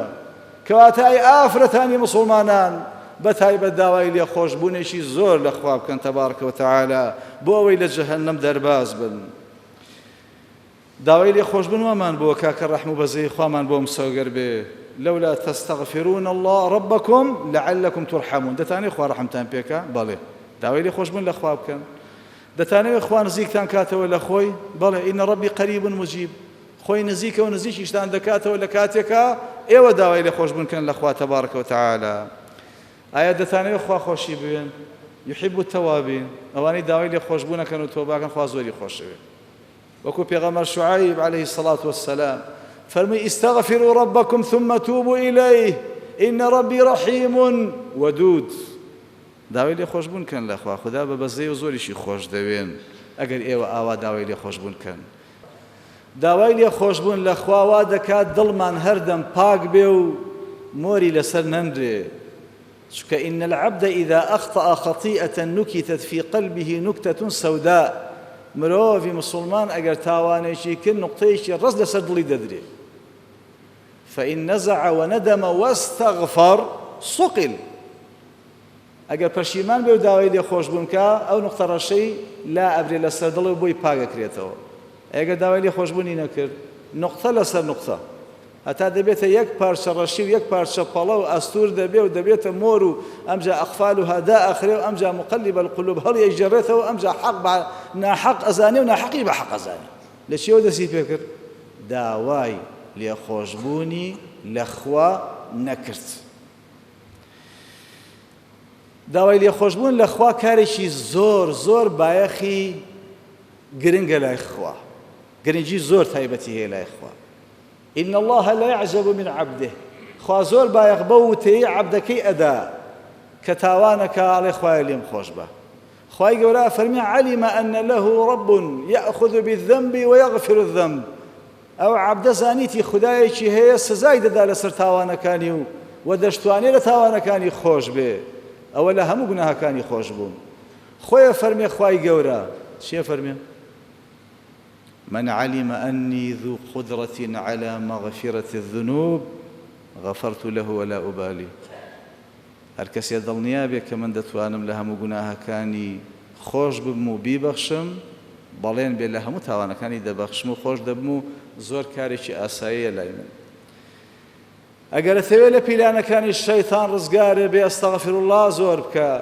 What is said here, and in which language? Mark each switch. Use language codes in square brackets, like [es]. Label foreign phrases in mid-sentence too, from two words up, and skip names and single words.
[ckb] کەواتە ئەی ئافرەتانی مسڵمانان بەتایبەت داوای لێخۆشبوونێکی زۆر لە خوا بکەن [ar] تەبارەکە وتەعالا [ckb] بۆ ئەوەی لە جەهەنەم دەرباز بن. داوای لێخۆشبوون وامان بۆ کاکە ڕەحم و بەزەی خوامان بۆ مسەوگەر بێ لەولا [ar] تەستەغفرون الله ربکم لعلکم ترحمون. [ckb] دەتانەوێت خوا ڕەحمتان پێکە؟ بەڵێ. داوای لێخۆشبوون لە خوا بکەن. دەتانەوێت خوا نزیکتان کاتەوە لە خۆی؟ بەڵێ. [ar] ئینە ڕەبی قەریب مجیب، [ckb] خۆی نزیکە و نزیکیشتان دەکاتەوە لە کاتێکە ئێوە داوای لێخۆشبوون کەن لە خوا [ar] تەبارەکە وتەعالا. [ckb] ئایا دەتانەوێت خوا خۆشی بوێن؟ [ar] یحب التەوابین، [ckb] ئەوانەی داوای لێخۆشبوونەکەن و تۆباکەن خوا زۆری خۆشەوێت. وەکو پێغەمبەر شوعەیب [ar] عەلەیهی السەڵات وەسسەلام [ckb] فەرمووی [ar] ئیستەغفروا رەبەکم ثم توبوا إليه إن ربي رحيم ودود. [ckb] داوای لێخۆشبوون کەن لە خوا، خوددا بە بەزەی و زۆریشی خۆش دەوێن ئەگەر ئێوە ئاوا داوای لێخۆشبوون کەن. داوای لێخۆشبوون لە خوا وا دەکات دڵمان هەردەم پاک بێ و مۆری لەسەر نەندرێ، چونکە [ar] إن العبد إذا أخطأ خطيئة نكتت في قلبه نكتة سوداء. [ckb] مرۆڤی مسلمان ئەگەر تاوانێکی کرد نوقتەیەکی ڕەس لەسەر دڵی دەدرێ. [ar] فإن نزع وندم واستغفر صقل. [ckb] ئەگەر پەشیمان بێ و داوای لێخۆشبوون کە ئەو نوقتە ڕەشەی لا ئەبرێ لەسەر دڵ و بۆی پاگەکرێتەوە. ئەگەر داوای لێخۆشبوونی نەکرد نوقتە لەسەر نوقتە هەتا دەبێتە یەک پارچە ڕەشی و یەک پارچە پەڵە و ئەستور دەبێ و دەبێتە مۆر و ئەمجا ئەخفالها دائەخرێ و ئەمجا [ar] مقلب القلوب [ckb] هەڵیەجێڕێتەوە، ئەمجا حەق بە ناحەق ئەزانێ و ناحەقی بە حەق ئەزانێ. لە چیەوە دەستی پێ کرد؟ داوای لێخۆشبوونی لە خوا نەکرد. داوای لێخۆشبوون لە خوا کارێکی زۆر زۆر بایەخی گرنگە لای خوا، گرنگی زۆر تایبەتی هەیە لای خوا. [ar] إن الله لا يعجب من عبده، [ckb] خوا زۆر بایەخ بە وتەی عەبدەکەی ئەدا کە تاوانەکە ئاڵێ خوایە لێم خۆش بە. خوای گەورە فەرمی [ar] علم أن له رب يأخذ بالذنب ويغفر الذنب. [ckb] ئەو عەبدە زانیتی خودایەکی هەیە سزای دەدا لەسەر تاوانەکانی و دەشتوانێت لە تاوانەکانی خۆش بێ. ئەوە لە هەموو گوناهەکانی خۆش بوون. خۆیە فەرمێ خوای گەورە چیە فەرمێ؟ [ar] من علم أني ذو قدرة على مغفرة الذنوب غفرت له ولا أبالي. [ckb] هەر کەسێ دڵنیا بێ کە من دەتوانم لە هەموو گوناهەکانی خۆش ببم و بیبەخشم، بەڵێن بێ لە هەموو تاوانەکانی دەبەخشم و خۆش دەبم و زۆر کارێکی ئاساییە لای من. ئەگەر دەتەوێت لە پیلانەکانی شەیتان ڕزگارێ بێ [ar] ئەستەغفر الله [ckb] زۆر بکە.